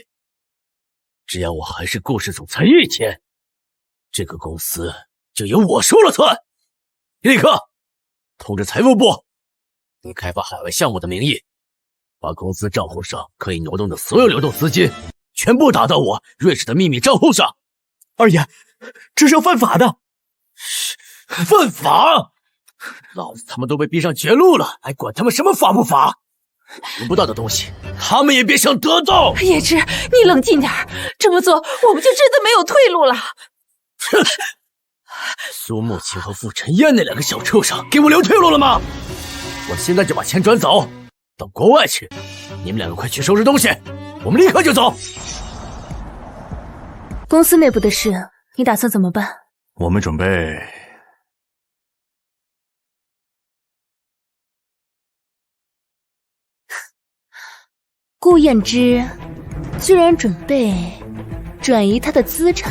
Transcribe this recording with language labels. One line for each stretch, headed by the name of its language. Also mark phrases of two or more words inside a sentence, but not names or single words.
Chinese: 只要我還是顧氏總裁一天，這個公司就由我說了算。立刻通知財務部，以開發海外項目的名義，把公司賬戶上可以挪動的所有流動資金全部打到我瑞士的秘密賬戶上。二爺，這是要犯法的。犯法？老子他們都被逼上絕路了，還管他們什麼法不法？得不到的東西，他們也別想得到。叶芝，你冷靜點，這麼做我們就真的沒有退路了。哼！蘇慕情和傅晨燕那2個小畜生給我留退路了嗎？我現在就把錢轉走，到國外去。你們2個快去收拾東西，我們立刻就走。公司內部的事，你打算怎麼辦？我們準備。顧燕之居然準備轉移他的資產。